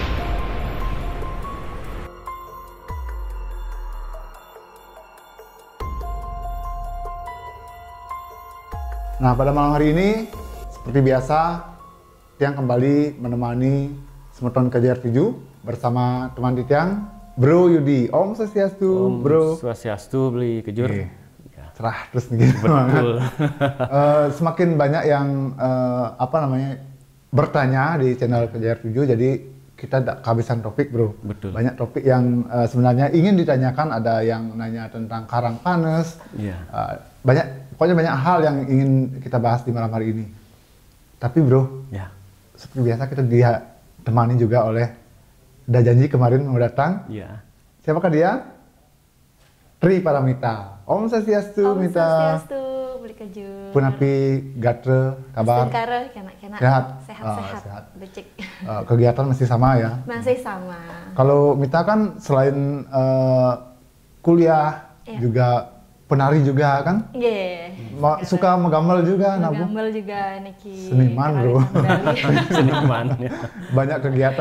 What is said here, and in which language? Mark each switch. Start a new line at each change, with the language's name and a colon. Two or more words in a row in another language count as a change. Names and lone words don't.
Indonesian: Nah, pada malam hari ini, seperti biasa, Tiang kembali menemani Semeton KJR7 bersama teman Tiang, Bro Yudi.
Balinese: Om Swastiastu, Bro. Swastiastu, beli kejur.
Indonesian: Cerah terus gitu. Betul. Semakin banyak yang bertanya di channel KJR7, jadi kita tidak kehabisan topik, Bro. Betul. Banyak topik yang sebenarnya ingin ditanyakan, ada yang nanya tentang karang panas. Pokoknya banyak hal yang ingin kita bahas di malam hari ini. Tapi, Bro, seperti biasa kita ditemani juga oleh, udah janji kemarin mau datang. Siapakah dia? Tri Paramita.
Balinese: Om Swastiastu, Mita. Om Swastiastu, beli kejur. Punapi gatre, kabar?
Indonesian: Sehat. Becik. Kegiatan masih sama ya? Masih sama. Kalau Mita kan selain kuliah, juga penari juga kan? Suka menggambar juga, menggambar juga, Niki. Seniman, Bro. Seniman. Banyak kegiatan.